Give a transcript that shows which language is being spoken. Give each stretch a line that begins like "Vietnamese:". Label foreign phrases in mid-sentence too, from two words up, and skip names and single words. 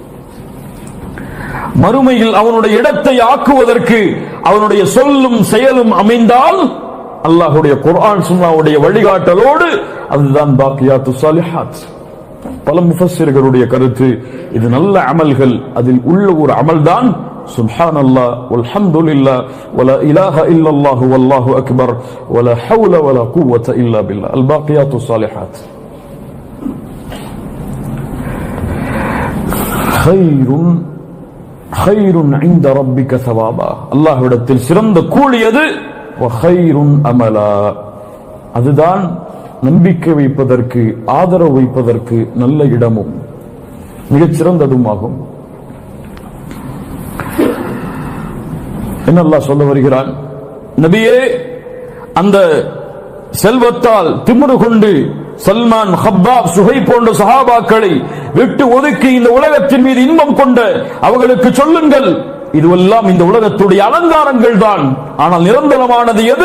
Tamil: மறுமையில் அவனுடைய இடத்தை ஆக்குவதற்கு அவனுடைய சொல்லும் செயலும் அமைந்தால் அல்லாஹ்வுடைய குர்ஆன் சுன்னாவுடைய வழிகாட்டலோடு அதுதான்
Arabic: الباقيات الصالحات.
Tamil: பல முஃபஸ்ஸிர்களுடைய கருத்து, இது நல்ல அமல்கள், அதில் உள்ள ஒரு அமல்தான்
Arabic: سبحان الله والحمد لله ولا إله إلا الله والله أكبر ولا حول ولا قوة إلا بالله. الباقيات الصالحات خيرٌ عند ربك ثوابا,
Tamil: அல்லாஹ்விடத்தில் சிறந்த கூலி அது.
Arabic: وخير أملا,
Tamil: அதுதான் நம்பிக்கை வைப்பதற்கு ஆதரவு வைப்பதற்கு நல்ல இடமும் மிகச் சிறந்ததும் ஆகும். என்ன அல்லாஹ் சொல்ல வருகிறான்? நபியே, அந்த செல்வத்தால் திமிரு கொண்டு சல்மான், ஹப்பாப், சுஹை போன்ற சஹாபாக்களை விட்டு ஒதுக்கி இந்த உலகத்தின் மீது இன்பம் கொண்ட அவர்களுக்கு சொல்லுங்கள், இதுவெல்லாம் இந்த உலகத்துடைய அலங்காரங்கள் தான், ஆனால் நிரந்தரமானது எது?